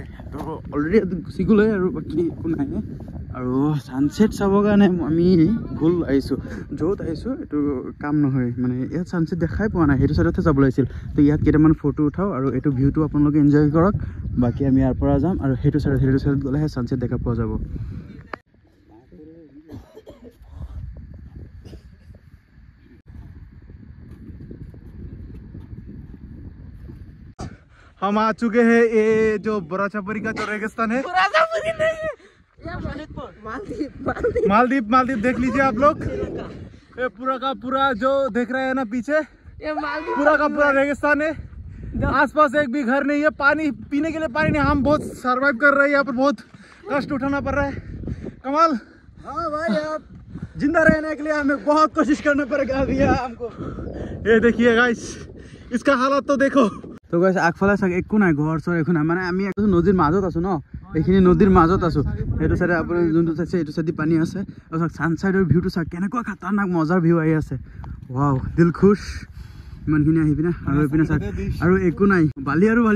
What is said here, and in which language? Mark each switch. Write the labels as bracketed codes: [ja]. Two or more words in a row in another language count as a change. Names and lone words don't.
[as] তো অলৰেডি ইয়াত গুচি গ'লে আৰু বাকী একো নাই। আৰু ছানছেট চাবৰ কাৰণে আমি ভুল আহিছোঁ, য'ত আহিছোঁ এইটো কাম নহয়, মানে ইয়াত ছানছেট দেখাই পোৱা নাই, সেইটো ছাইডতহে যাব লাগিছিল। তো ইয়াত কেইটামান ফটো উঠাওঁ আৰু এইটো ভিউটো আপোনালোকে এনজয় কৰক। বাকী আমি ইয়াৰ পৰা যাম আৰু সেইটো চাইডত গ'লেহে ছানছেট দেখা পোৱা যাব। [hi] हम आ चुके हैं ये जो बराचापरी का जो रेगिस्तान है। बराचापरी नहीं है, मालदीव देख लीजिए आप लोग। ये पूरा का पूरा जो देख रहे हैं ना पीछे, ये पूरा का पूरा रेगिस्तान है। आसपास एक भी घर नहीं है, पानी पीने के लिए पानी नहीं। हम बहुत सर्वाइव कर रहे हैं, यहाँ पर बहुत कष्ट उठाना पड़ रहा है। कमाल, हाँ भाई, आप जिंदा रहने के लिए हमें बहुत कोशिश करना पड़ेगा अभी हमको। ये देखिए गाइस, इसका हालत तो देखो। [as] তো গাইস আগফালে চাওক একো নাই, ঘৰ চৰ একো নাই, মানে আমি নদীৰ মাজত আছো ন, এইখিনি নদীৰ মাজত আছো। সেইটো চাইডে আপুনি যোনটো চাইছে এইটো চাইডে পানী আছে আৰু চাওক ছানচাইডৰ ভিউটো চাওক কেনেকুৱা খাতাৰনাক মজাৰ ভিউ আহি আছে। ৱাও, [hi] दिल खुश। [as] ইমানখিনি আহি পিনে আৰু এইপিনে চাওক আৰু একো নাই, বালি আৰু বালি।